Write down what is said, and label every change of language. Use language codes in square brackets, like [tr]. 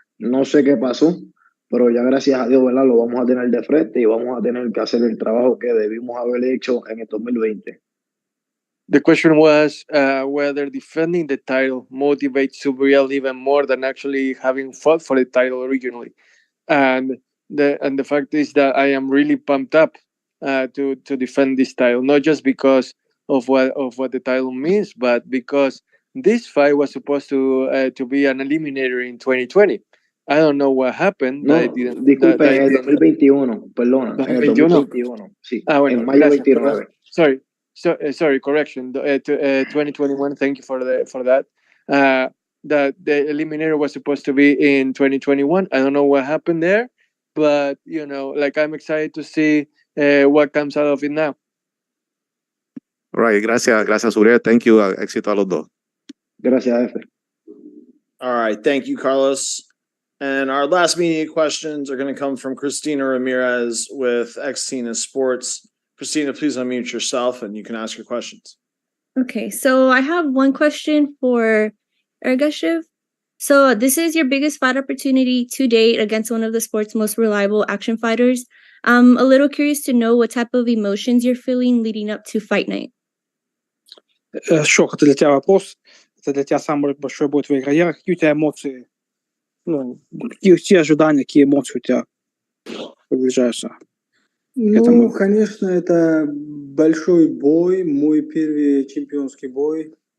[es] No sé qué pasó, pero ya gracias a Dios, ¿verdad?, lo vamos a tener de frente y vamos a tener que hacer el trabajo que debimos haber hecho en el 2020. [en] The question was whether defending the title motivates Subriel even more than actually having fought for the title originally. And the fact is that I am really pumped up to defend this title, not just because of what the title means, but because this fight was supposed to be an eliminator in 2020. I don't know what happened. [es] No, disculpe, en el 2021, perdona, en el 2021, sí, bueno, en mayo gracias, 29. [en] Sorry, correction. 2021. Thank you for that. That the eliminator was supposed to be in 2021. I don't know what happened there, but like I'm excited to see what comes out of it now. All right, [es] gracias, Subriel. [en] Thank you. [es] Éxito a los dos. Gracias, Efe. [en] All right, thank you, Carlos. And our last media questions are going to come from Christina Ramirez with Xtina Sports. Christina, please unmute yourself and you can ask your questions. Okay, so I have one question for Ergashev. So this is your biggest fight opportunity to date against one of the sport's most reliable action fighters. I'm a little curious to know what type of emotions you're feeling leading up to fight night. [ru] Шок, это для тебя вопрос. Это для тебя самый большой бой в твоей карьере. Какие у тебя эмоции? Какие ожидания, какие эмоции у тебя приближаются? Ну, конечно, это большой бой, мой первый чемпионский бой.